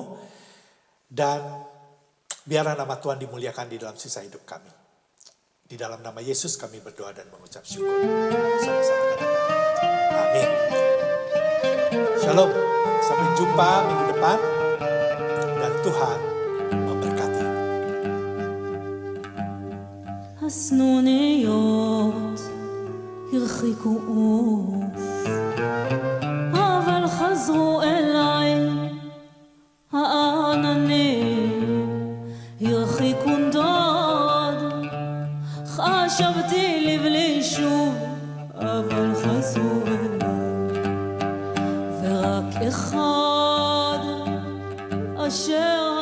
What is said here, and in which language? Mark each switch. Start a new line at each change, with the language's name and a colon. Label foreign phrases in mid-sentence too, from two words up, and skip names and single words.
Indonesian: Dan biarlah nama Tuhan dimuliakan di dalam sisa hidup kami. Di dalam nama Yesus kami berdoa dan mengucap syukur. Sama-sama katakan amin. Shalom. Sampai jumpa minggu depan. Dan Tuhan memberkati.
Hebrew: הסנוניות הרחיקו עוף, אבל חזרו אליי העננים, הרחיקו נדוד, חשבתי לבלי שוב, אבל חזרו אליי, ורק אחד אשר